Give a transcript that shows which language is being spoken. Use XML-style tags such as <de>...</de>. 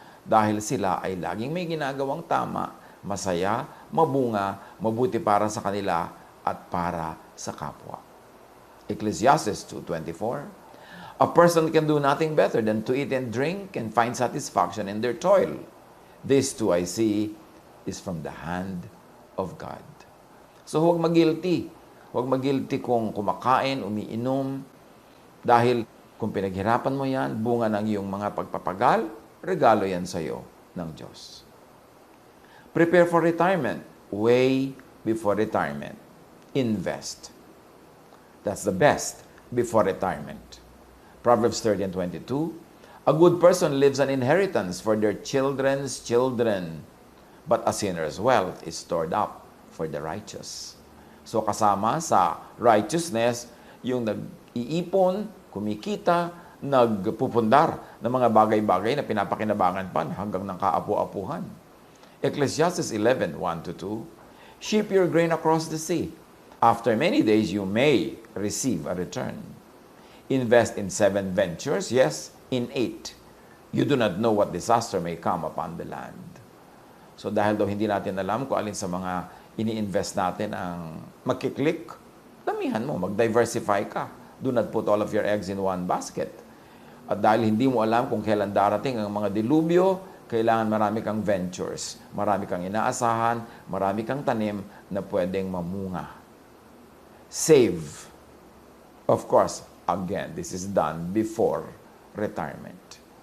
<tl>Dahil sila ay laging may ginagawang tama, masaya, mabunga, mabuti para sa kanila at para sa kapwa.</tl> <en>Ecclesiastes 2:24. A person can do nothing better than to eat and drink and find satisfaction in their toil. This too I see is from the hand of God.</en> <tl>So huwag mag-guilty. Huwag mag-guilty kung kumakain, umiinom. Dahil kung pinaghirapan mo yan, bunga ng iyong mga pagpapagal, regalo yan sa iyo ng Diyos.</tl> <en>Prepare for retirement. Way before retirement. Invest. That's the best before retirement. Proverbs 30:22. A good person leaves an inheritance for their children's children, but a sinner's wealth is stored up for the righteous.</en> <tl>So kasama sa righteousness, yung nag-iipon, kumikita, nagpupundar ng mga bagay-bagay na pinapakinabangan pa hanggang ng kaapu-apuhan.</tl> <en>Ecclesiastes 11:1-2. Ship your grain across the sea. After many days, you may receive a return. Invest in 7 ventures, yes, in 8. You do not know what disaster may come upon the land.</en> <tl>So dahil daw hindi natin alam kung alin sa mga ini-invest natin ang magkiklik, damihan mo, mag-diversify ka.</tl> <en>Do not put all of your eggs in one basket.</en> <tl>At dahil hindi mo alam kung kailan darating ang mga dilubyo, kailangan marami kang ventures, marami kang inaasahan, marami kang tanim na pwedeng mamunga. Save.</tl> <en>Of course, again, this is done before retirement.</en>